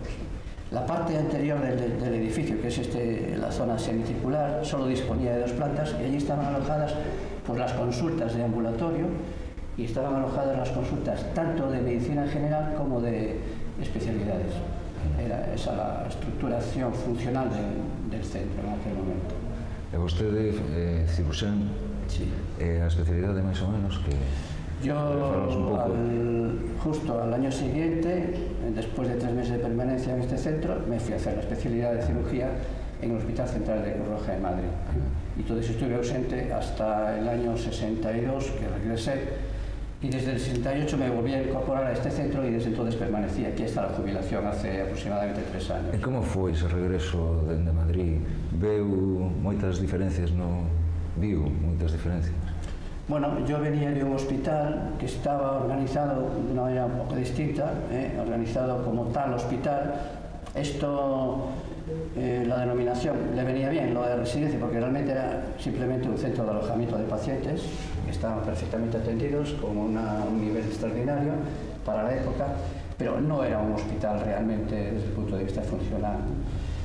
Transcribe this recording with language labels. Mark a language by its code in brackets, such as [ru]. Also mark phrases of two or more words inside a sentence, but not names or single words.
[es] La parte anterior del edificio, que es la zona semicircular, solo disponía de 2 plantas, y allí estaban alojadas pues, las consultas de ambulatorio, y estaban alojadas las consultas tanto de medicina general como de especialidades. Era esa la estructuración funcional del centro en aquel momento. [gl] E vostede cirurxán? [es] Sí. [gl] A especialidade máis ou menos que... [es] Yo, justo al año siguiente, después de 3 meses de permanencia en este centro, me fui a hacer la especialidad de cirugía en el Hospital Central de Cruz Roja de Madrid. Y todo eso estuve ausente hasta el año 62, que regresé, y desde el 68 me volví a incorporar a este centro y desde entonces permanecí aquí hasta la jubilación hace aproximadamente 3 años. [gl] E como foi ese regreso dende Madrid? Viu moitas diferencias [es] Bueno, yo venía de un hospital que estaba organizado de una manera un poco distinta, organizado como tal hospital. Esto, la denominación le venía bien, lo de residencia, porque realmente era simplemente un centro de alojamiento de pacientes que estaban perfectamente atendidos con un nivel extraordinario para la época, pero no era un hospital realmente desde el punto de vista funcional.